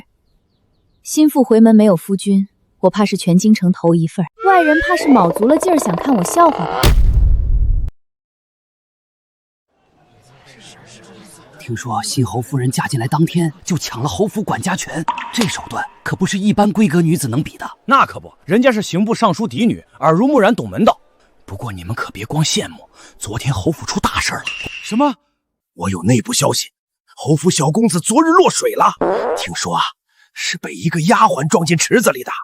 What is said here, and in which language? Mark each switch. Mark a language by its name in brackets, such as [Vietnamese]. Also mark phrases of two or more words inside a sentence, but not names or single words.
[Chinese] 心腹回門沒有夫君，我怕是全京城頭一份。外人怕是卯足了勁兒想看我笑話吧。聽說新侯夫人嫁進來當天就搶了侯府管家權，這手段可不是一般閨閣女子能比的。那可不，人家是刑部尚書嫡女，耳濡目染，懂门道。不过你们可別光羨慕，昨天侯府出大事了。什麼？我有內部消息，侯府小公子昨日落水了。聽說啊，是被一個丫鬟撞進池子裡的。